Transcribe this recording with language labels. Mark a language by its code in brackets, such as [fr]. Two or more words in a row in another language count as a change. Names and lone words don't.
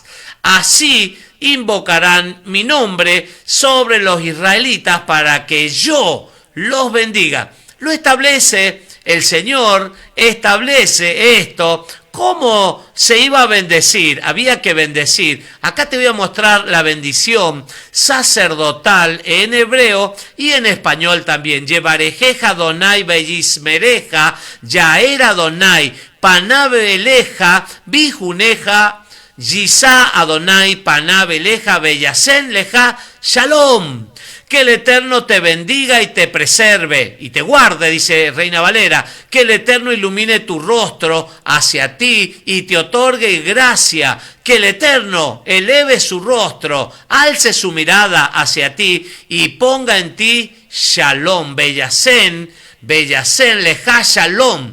[es] Así invocarán mi nombre sobre los israelitas para que yo los bendiga. Lo establece el Señor, establece esto. ¿Cómo se iba a bendecir? Había que bendecir. Acá te voy a mostrar la bendición sacerdotal en hebreo y en español también. [he] יברכך יהוה וישמרך יאר יהוה פניו אליך ויחנך ישא יהוה פניו אליך וישם לך, shalom. [es] Que el Eterno te bendiga y te preserve y te guarde, dice Reina Valera. Que el Eterno ilumine tu rostro hacia ti y te otorgue gracia. Que el Eterno eleve su rostro, alce su mirada hacia ti y ponga en ti shalom, [he] וישם לך שלום.